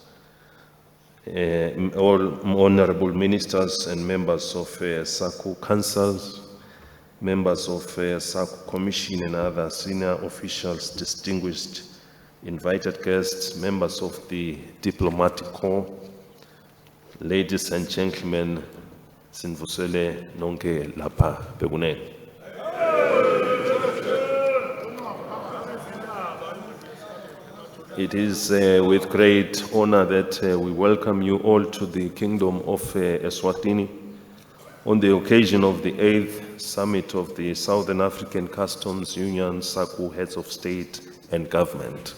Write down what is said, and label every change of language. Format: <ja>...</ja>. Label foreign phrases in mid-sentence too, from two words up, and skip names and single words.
<en>all honorable ministers and members of SACU councils, members of SACU Commission and other senior officials, distinguished invited guests, members of the diplomatic corps, ladies and gentlemen,</en> <ss>sinvusele nonke lapha bekunene.</ss> <en>It is with great honor that we welcome you all to the Kingdom of Eswatini on the occasion of the 8th Summit of the Southern African Customs Union SACU Heads of State and Government.</en>